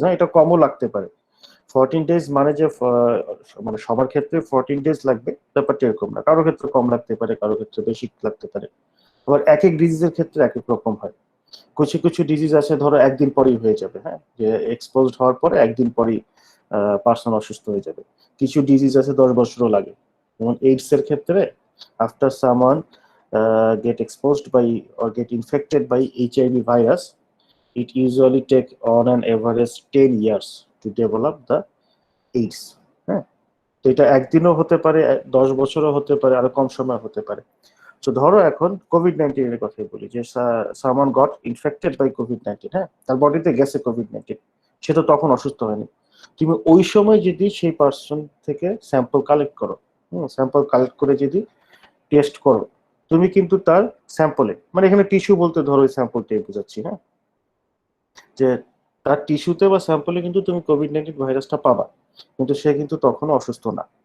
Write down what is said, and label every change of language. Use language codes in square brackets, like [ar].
[bn] হ্যাঁ, এটা কমও লাগতে পারে। 14 days মানে যে মানে সবার ক্ষেত্রে 14 days লাগবে ব্যাপারটা এরকম না, কারোর ক্ষেত্রে কম লাগতে পারে, কারোর ক্ষেত্রে বেশি লাগতে পারে। আবার এক এক ডিজিজের ক্ষেত্রে এক এক রকম হয়। কিছু কিছু ডিজিজ আছে ধরো একদিন পরেই হয়ে যাবে, হ্যাঁ, যে এক্সপোজড হওয়ার পরে একদিন পরেই পার্সন অসুস্থ হয়ে যাবে। কিছু ডিজিজ আছে 10 বছরও লাগে। যেমন এইডস এর ক্ষেত্রে [en] After someone get exposed by or get infected by HIV virus, it usually take on an average 10 years to develop the AIDS. [bn] হ্যাঁ, তো এটা একদিনও হতে পারে, 10 বছরও হতে পারে, আরো কম সময় হতে পারে। তো ধরো এখন কোভিড-19 এর কথাই বলি, যে [en] someone goat infected by COVID-19, [bn] হ্যাঁ, তার বডিতে গেছে কোভিড-19, সে তো তখন অসুস্থ হয়নি। তুমি ওই সময় যদি সেই পার্সন থেকে স্যাম্পল কালেক্ট করো, স্যাম্পল কালেক্ট করে যদি টেস্ট করো, তুমি কিন্তু তার স্যাম্পলে, মানে এখানে টিস্যু বলতে ধরো ওই স্যাম্পলটাই বোঝাচ্ছি, হ্যাঁ, যে তার টিস্যুতে বা স্যাম্পলে কিন্তু তুমি কোভিড-19 ভাইরাসটা পাবা, কিন্তু সে কিন্তু তখনও অসুস্থ না।